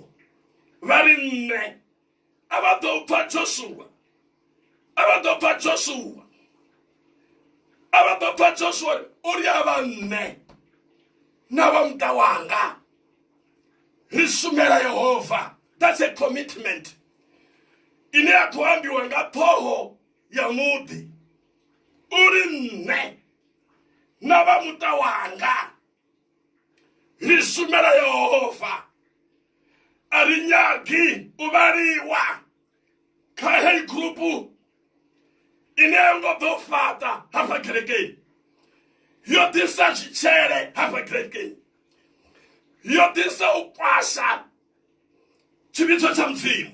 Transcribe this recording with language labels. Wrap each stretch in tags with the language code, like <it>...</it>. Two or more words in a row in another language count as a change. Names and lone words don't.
<ve>Vha ri nne a vha ḓo pfa Joshua, a vha ḓo pfa Joshua, a vha ḓo pfa Joshua uri a vha nne na vha muṱa wanga ri shumela Yehova.</ve> <en>That's a commitment</en> <ve>ine ya khou ambiwa nga ṱhoho ya muḓi uri nne na vha muṱa wanga ri shumela Yehova. A ri nyagi u vhaliwa kha heyi grupu ine yo ngo ḓo fhaṱa hafha kerekeni, yo ḓisa zwitshele hafha kerekeni, yo ḓisa u kwasha tshivhidzo tsha Mudzimu.</ve>